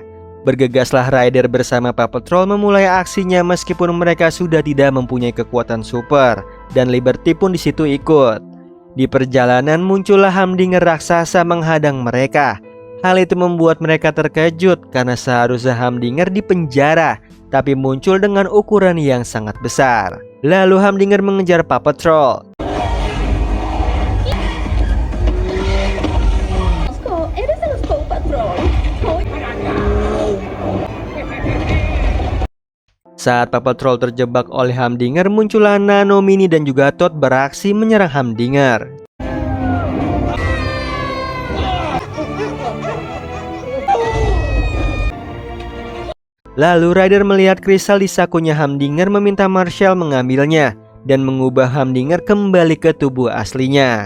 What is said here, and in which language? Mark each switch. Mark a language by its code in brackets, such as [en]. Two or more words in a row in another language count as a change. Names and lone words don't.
[id] Bergegaslah Ryder bersama Paw Patrol memulai aksinya meskipun mereka sudah tidak mempunyai kekuatan super, dan Liberty pun di situ ikut. Di perjalanan muncullah Humdinger raksasa menghadang mereka. Hal itu membuat mereka terkejut karena seharusnya Humdinger di penjara, tapi muncul dengan ukuran yang sangat besar. Lalu Humdinger mengejar Paw Patrol. [es] ¿Eres de los Paw Patrol? [id] Saat Paw Patrol terjebak oleh Humdinger, muncullah Nano, Mini, dan juga Todd beraksi menyerang Humdinger. Lalu Ryder melihat kristal di sakunya Humdinger, meminta Marshall mengambilnya dan mengubah Humdinger kembali ke tubuh aslinya.